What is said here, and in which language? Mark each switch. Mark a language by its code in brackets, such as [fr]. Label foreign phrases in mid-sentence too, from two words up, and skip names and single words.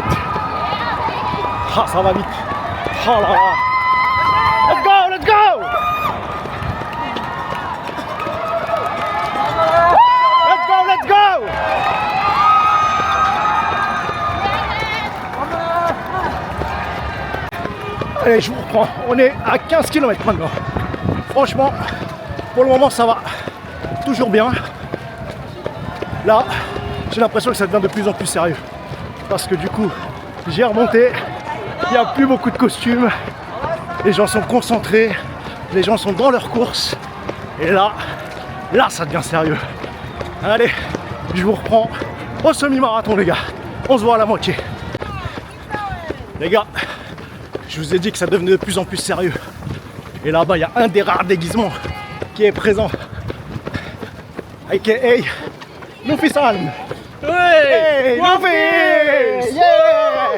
[fr] Ah, ça va vite. Oh là là. [en] Let's go, let's go. Let's go, let's go. [fr] Allez, je vous reprends. On est à 15 km maintenant. Franchement, pour le moment, ça va. Toujours bien. Là, j'ai l'impression que ça devient de plus en plus sérieux. Parce que du coup, j'ai remonté. Il n'y a plus beaucoup de costumes. Les gens sont concentrés. Les gens sont dans leur course. Et là, ça devient sérieux. Allez, je vous reprends au semi-marathon, les gars. On se voit à la moitié. Les gars, je vous ai dit que ça devenait de plus en plus sérieux. Et là-bas, il y a un des rares déguisements qui est présent. A.K.A. Luffy-san. [en] Hey, Luffy! Yeah!